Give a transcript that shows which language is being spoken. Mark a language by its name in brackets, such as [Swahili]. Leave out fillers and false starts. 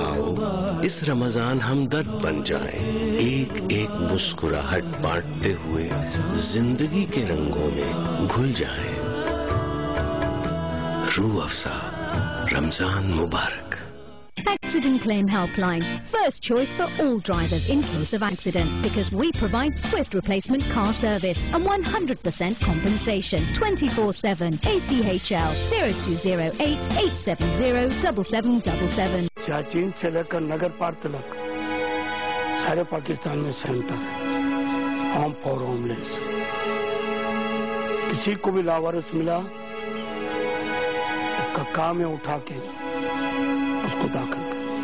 [Hindi] आओ इस रमजान हम दर्द बन जाएं, एक एक मुस्कुराहट बांटते हुए जिंदगी के रंगों में घुल जाएं। रूह अफ़ज़ा रमजान मुबारक। [English] Accident Claim Helpline. First choice for all drivers in case of accident because we provide swift replacement car service and 100% compensation 24/7. ACHL 0208 870 7777. [Hindi] Siachen से लेकर नगर पार तक सारे पाकिस्तान में सेंटर है होम फॉर होमलेस। किसी को भी लावारिस मिला इसका काम है उठा के उसको दाखिल करो।